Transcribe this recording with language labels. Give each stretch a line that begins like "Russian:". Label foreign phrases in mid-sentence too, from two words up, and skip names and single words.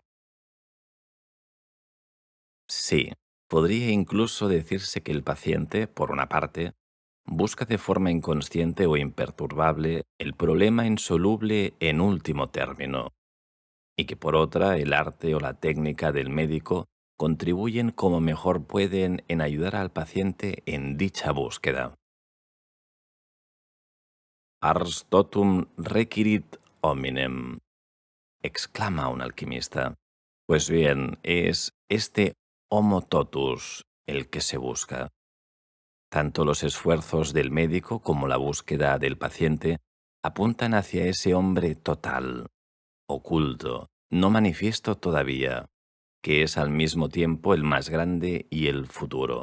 Spanish: Sí, podría incluso decirse que el paciente, por una parte, busca de forma inconsciente o imperturbable el problema insoluble en último término, y que por otra el arte o la técnica del médico contribuyen como mejor pueden en ayudar al paciente en dicha búsqueda.
Latin: Ars totum requirit hominem,
Spanish: exclama un alquimista. Pues bien, es este
Latin: homo totus
Spanish: el que se busca. Tanto los esfuerzos del médico como la búsqueda del paciente apuntan hacia ese hombre total, oculto, no manifiesto todavía, que es al mismo tiempo el más grande y el futuro.